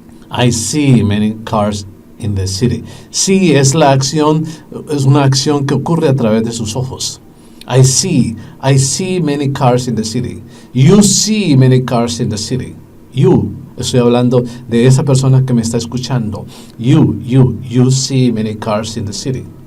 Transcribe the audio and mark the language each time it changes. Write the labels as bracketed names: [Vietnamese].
[English] I see many cars in the city. [Spanish] See es la acción, es una acción que ocurre a través de sus ojos. [English] I see many cars in the city. You see many cars in the city. [Spanish] You, estoy hablando de esa persona que me está escuchando. [English] You see many cars in the city.